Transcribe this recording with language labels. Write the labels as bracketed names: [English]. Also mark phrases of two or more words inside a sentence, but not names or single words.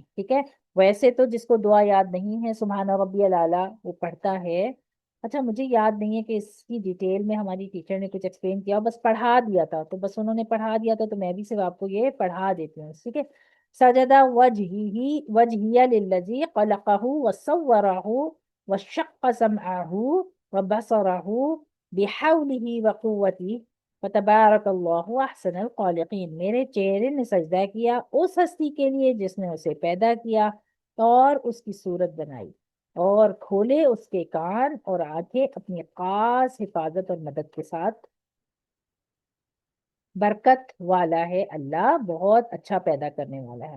[Urdu] ٹھیک ہے، ویسے تو جس کو دعا یاد نہیں ہے [Arabic] سبحان ربی الاعلیٰ [Urdu] وہ پڑھتا ہے. اچھا مجھے یاد نہیں ہے کہ اس کی ڈیٹیل میں ہماری ٹیچر نے کچھ ایکسپلین کیا، بس پڑھا دیا تھا، تو بس انہوں نے پڑھا دیا تھا تو میں بھی صرف آپ کو یہ پڑھا دیتی ہوں. [Arabic] ٹھیک ہے، سجدہ وجہی للذی خلقہ وصورہ وشق سمعہ وبصرہ بحولہ وقوتہ فتبارک اللہ احسن الخالقین. [Urdu] میرے چہرے نے سجدہ کیا اس ہستی کے لیے جس نے اسے پیدا کیا اور اس کی صورت بنائی، اور کھولے اس کے کان اور آنکھیں اپنی خاص حفاظت اور مدد کے ساتھ. برکت والا ہے اللہ، بہت اچھا پیدا کرنے والا ہے.